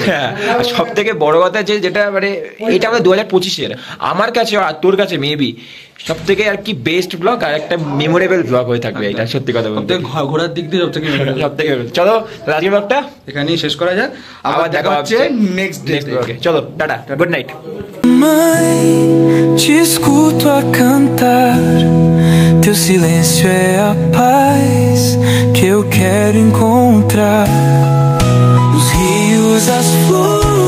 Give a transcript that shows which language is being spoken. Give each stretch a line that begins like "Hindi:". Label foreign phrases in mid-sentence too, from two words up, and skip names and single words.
Bangla: হ্যাঁ, আর সব থেকে বড় কথা যে যেটা মানে এটা আমাদের 2025 আমার কাছে আর তোর কাছে মেবি সব থেকে আর কি
English: best blog,
Bangla: আর একটা
English: memorable blog
Bangla: হয়ে থাকবে এটা, সত্যি কথা বলতে। ঘোরার দিক দিয়ে সব থেকে চলো আজকের ব্লগটা এখানেই শেষ করা যাক, আবার দেখা হচ্ছে
English: next blog.
Bangla: চলো টাটা,
English: good night.
Portuguese: Mãe, te escuto a cantar. Teu silêncio é a paz que eu quero encontrar. Os rios, as flores.